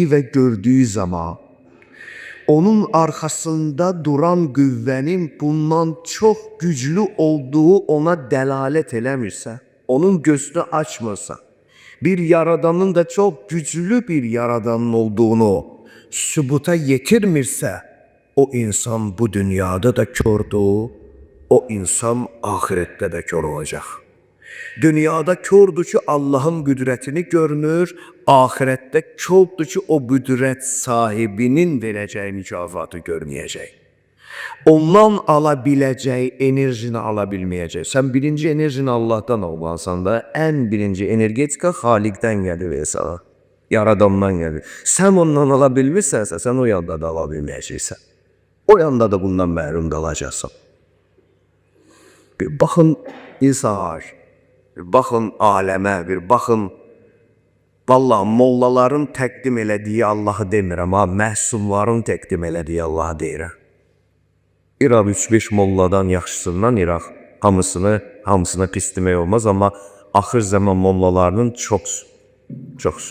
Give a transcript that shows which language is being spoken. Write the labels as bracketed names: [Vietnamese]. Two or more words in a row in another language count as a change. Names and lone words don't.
[Azerbaijani] və gördüyü zaman, onun arxasında duran qüvvənin bundan çox güclü olduğu ona dəlalət eləmirsə, onun gözünü açmırsa, bir yaradanın da çox güclü bir yaradanın olduğunu sübuta yetirmirsə, o insan bu dünyada da kördür, o insan ahirette de kör olacaq. Dünyada kördür ki, Allah'ın qüdrətini görmür, ahirette kördür ki, o qüdrət sahibinin verəcəyi mükafatı görməyəcək. [Turkish] Ondan alabileceği enerjini alabilmeyecek. Sen birinci enerjini Allah'tan almasan da en birinci energetika Halik'ten gelir ve sana. Yaradandan gelir. Sen ondan alabilmişsense sen o yanda da alabilmeyeceksin. [Azerbaijani] O yanda da bundan məhrum qalacaksın. Bir baxın insana, bir baxın aləmə, bir baxın. Vallahi mollaların təqdim elədiyi Allah'ı demirəm, ha, məhsulların təqdim elədiyi Allah'ı deyirəm. İraq 3-5 molladan yaxşısından İraq hamısına pis demək olmaz, amma axır zaman mollalarının çox.